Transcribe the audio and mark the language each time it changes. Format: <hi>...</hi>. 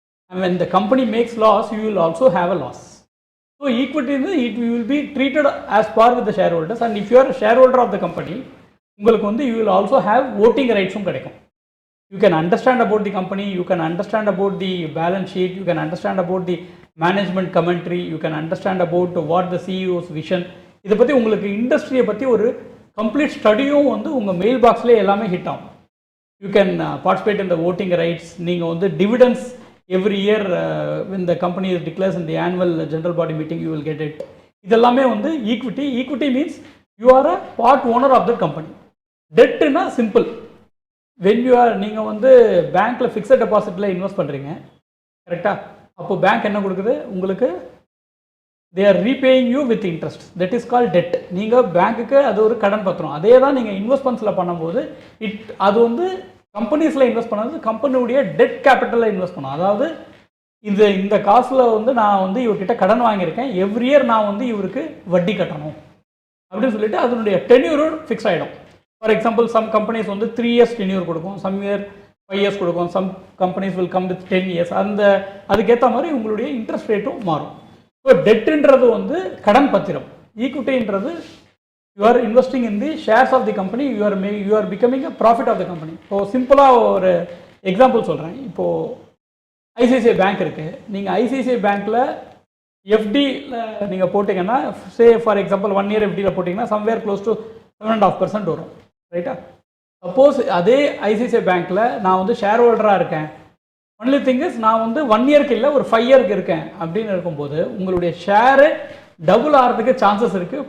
<en>And when the company makes loss, you will also have a loss. So equity, it will be treated as par with the shareholders. And if you are a shareholder of the company,</en> <ta>உங்களுக்கு வந்து</ta> <en>you will also have voting rights</en> <ta>கிடைக்கும்.</ta> <en>You can understand about the company, you can understand about the balance sheet, you can understand about the management commentary, you can understand about what the CEO's vision.</en> <ta>இதை பற்றி உங்களுக்கு இண்டஸ்ட்ரியை பற்றி ஒரு complete ஸ்டடியும் வந்து உங்கள் mail பாக்ஸ்லேயே எல்லாமே ஹிட் ஆகும்.</ta> <en>You can participate in the voting rights.</en> <ta>நீங்கள் வந்து dividends</ta> <en>every year when the company declares in the annual general body meeting, you will get it.</en> <ta>இதெல்லாமே வந்து equity.</ta> <en>Equity means you are a part owner of the company. Debt na simple. When you are</en> <ta>நீங்கள் வந்து பேங்க்ல fixed டெபாசிட்ல invest பண்ணுறீங்க கரெக்டாக, அப்போ bank என்ன கொடுக்குது உங்களுக்கு,</ta> <en>they are repaying you with interest. That is called debt.</en> <ta>நீங்கள் பேங்க்குக்கு அது ஒரு கடன் பத்திரம். அதே தான் நீங்கள் இன்வெஸ்ட்மெண்ட்ஸில் பண்ணும்போது அது வந்து கம்பெனிஸில் இன்வெஸ்ட் பண்ணது கம்பெனியுடைய டெட் கேபிட்டலில் இன்வெஸ்ட் பண்ணணும். அதாவது இந்த காசில் வந்து நான் வந்து இவர்கிட்ட கடன் வாங்கியிருக்கேன்,</ta> <en>every year</en> <ta>நான் வந்து இவருக்கு வட்டி கட்டணும் அப்படின்னு சொல்லிட்டு அதனுடைய டென்யூர் ஃபிக்ஸ் ஆகிடும்.</ta> <en>for example some companies</en> <ta>வந்து 3 years டென்யூர் கொடுக்கும், சம் இயர் 5 years கொடுக்கும்,</ta> <en>Some companies will come with 10 years.</en> <ta>அதுக்கேற்ற மாதிரி உங்களுடைய இன்ட்ரெஸ்ட் ரேட்டும் மாறும்.</ta> <en>so</en> <ta>டெட்டுன்றது வந்து கடன் பத்திரம், ஈக்விட்டின்றது</ta> <en>you are investing in the shares of the company, you are becoming a profit of the company.</en> <ta>இப்போ சிம்பிளாக ஒரு எக்ஸாம்பிள் சொல்கிறேன். இப்போது ஐசிஐசிஐ பேங்க் இருக்குது, நீங்கள் ஐசிஐசிஐ பேங்க்கில் எஃப்டியில் நீங்கள் போட்டிங்கன்னா,</ta> <en>say for example 1 year</en> <ta>எஃப்டியில் போட்டிங்கன்னா</ta> <en>somewhere close to 7.5%</en> <ta>வரும், ரைட்டா? சப்போஸ் அதே ஐசிஐசிஐ பேங்க்கில் நான் வந்து ஷேர் ஹோல்டராக இருக்கேன்,</ta> <en>only thing is</en> <ta>நான் வந்து 1 yearக்கு இல்லை ஒரு 5 yearக்கு இருக்கேன் அப்படின்னு இருக்கும்போது உங்களுடைய ஷேரு டபுள் ஆகிறதுக்கு சான்சஸ் இருக்குது.</ta>